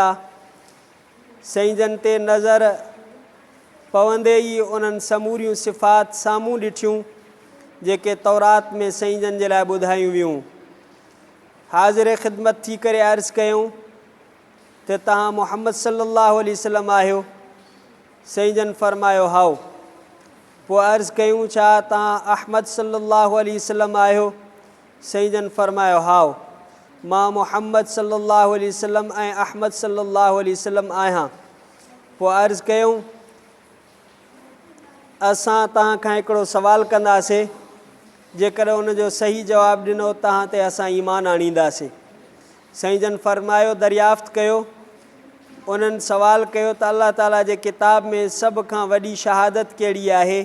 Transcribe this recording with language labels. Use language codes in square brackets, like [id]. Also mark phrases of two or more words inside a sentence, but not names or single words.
[sd] साईं जन ते नज़र पवंदे ई उन्हनि समूरियूं सिफ़ात साम्हूं ॾिठियूं जेके तौरात में साईं जन जे लाइ ॿुधायूं वियूं। हाज़िर ख़िदमत थी करे अर्ज़ु कयूं त तव्हां मुहम्मद [ar] صلى الله عليه وسلم [sd] आहियो? साईं जन फ़रमायो हाओ। पोइ अर्ज़ु कयूं छा तव्हां अहमद [ar] صلى الله عليه وسلم [sd] आहियो? साईं जन फ़रमायो हाओ, मां मुहम्मद [ar] صلى الله عليه وسلم [sd] ऐं अहमद [ar] صلى الله عليه وسلم [sd] आहियां। पोइ अर्ज़ु कयूं असां तव्हां खां हिकिड़ो सुवालु कंदासीं, जेकर उन जो सही जवाबु ॾिनो तव्हां ते असां ईमान आणींदासीं। साईं जन फ़रमायो दरियाफ़्त कयो। उन्हनि सुवालु कयो त अल्लाह ताला जे किताब में सभ खां वॾी शहादत कहिड़ी आहे?